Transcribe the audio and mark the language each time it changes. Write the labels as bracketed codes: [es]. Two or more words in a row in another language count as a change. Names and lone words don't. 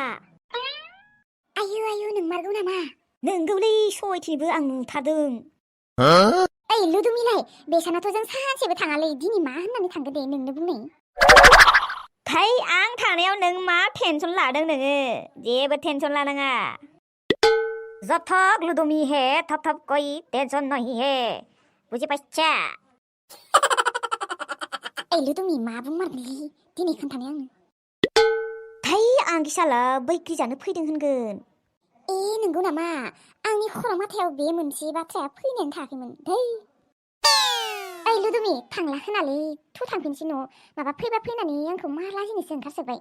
[brx] आयु नोंमारगौ नामा नोंगौलै सयथिनिबो आं नुथारदों ओइ लुदुमिलाय बेसानाथ' जों सानसेबो थाङालै दिनै मा होननानै थांगोन दे नोंनो बुंनाय थै आं थानायाव नों मा टेनसन लादों नोङो जेबो टेनसन लानाङा [hi] जब तक लुदुमि है तब तक कोई टेंशन नहीं है [as] बुझि पाइछा [brx] ओइ लुदुमि मा बुंमारगोनलै दिनै खोन्थानाय आंनो थै आं गिसाला बैग्रि जानो फैदों होनगोन नंगौ नामा आंनि खर' माथायाव बे मोनसे बाथ्राया फैनानै थायाखैमोन दै ओइ लुदुमि थांला खोनालै थु थांफिनसै न' माबा फैबा फैनानै आंखौ मा लाजिनोसो ओंखारसोबाय